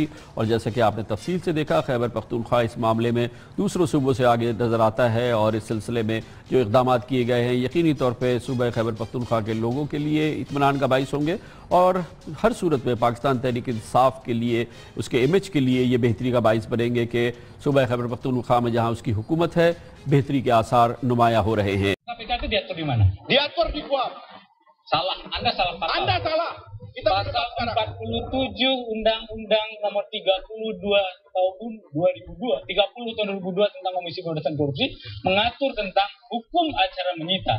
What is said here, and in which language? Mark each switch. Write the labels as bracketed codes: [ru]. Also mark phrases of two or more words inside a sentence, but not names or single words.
[ur] اور جیسے کہ آپ نے تفصیل سے دیکھا، خیبر پختونخوا اس معاملے میں دوسروں صوبوں سے آگے نظر آتا ہے اور اس سلسلے میں جو اقدام کیے گئے ہیں یقینی طور پر صوبہ خیبر پختونخوا کے لوگوں کے لیے اطمینان کا باعث ہوں گے اور ہر صورت میں پاکستان تحریک انصاف کے لیے، اس کے امیج کے لیے یہ بہتری کا باعث بنیں گے کہ صوبہ خیبر پختونخوا میں جہاں اس کی حکومت ہے بہتری کے آثار نمایاں ہو رہے ہیں. [id] KPK itu diatur di mana? Diatur di KUHP. Salah, Anda salah pasal. Anda salah. Kita pasal 47 Undang-Undang Nomor 32 tahun 2002, 30 tahun 2002 tentang Komisi Pemberantasan Korupsi mengatur tentang hukum acara menyita.